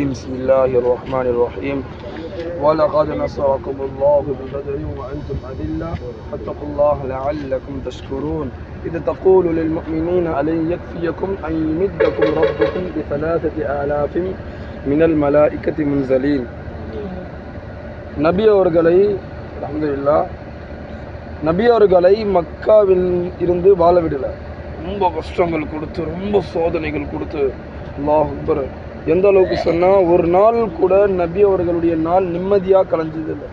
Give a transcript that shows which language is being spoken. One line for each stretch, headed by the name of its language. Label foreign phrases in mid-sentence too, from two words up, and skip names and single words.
Arabic: بسم الله الرحمن الرحيم. ولقد نصركم الله ببدر وأنتم أذلة فاتقوا الله لعلكم تشكرون. إذا تقول للمؤمنين ألن يكفيكم أن يمدكم ربكم ب3,000 من الملائكة منزلين.
Tamil: நபி அவர்களை அல்ஹம்துலில்லாஹ் நபி அவர்களை மக்காவில் இருந்து வாழ விடலை. ரொம்ப கஷ்டங்கள் கொடுத்து, ரொம்ப சோதனைகள் கொடுத்து,
Arabic: الله أكبر,
Tamil: எந்த அளவுக்கு சொன்னால் ஒரு நாள் கூட நபி அவர்களுடைய நாள் நிம்மதியாக கலைஞ்சதில்லை.